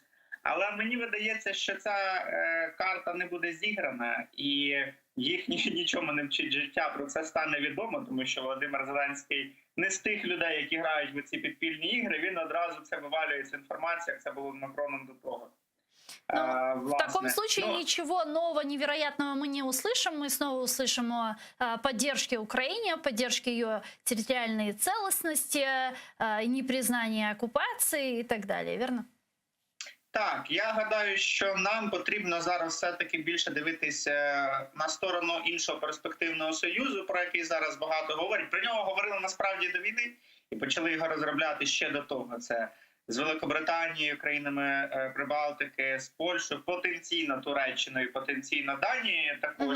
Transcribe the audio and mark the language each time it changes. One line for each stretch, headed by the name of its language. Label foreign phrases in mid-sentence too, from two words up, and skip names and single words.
Ukrainian: Але мені видається, що ця карта не буде зіграна, і їх нічому не вчить життя, про це стане відомо, тому що Володимир Зеленський не з тих людей, які грають в ці підпільні ігри, він одразу це вивалює, цю інформацію, як це було з Макроном до того.
Russian: В таком случае ничего нового, невероятного мы не услышим. Мы снова услышим о поддержке Украине, поддержке ее территориальной целостности, непризнании оккупации и так далее, верно?
Ukrainian: Так, я гадаю, що нам потрібно зараз все-таки більше дивитися на сторону іншого перспективного союзу, про який зараз багато говорять. Про нього говорили насправді до війни і почали його розробляти ще до того. Це з Великобританією, країнами Прибалтики, з Польщею, потенційно Туреччиною, потенційно Данією також.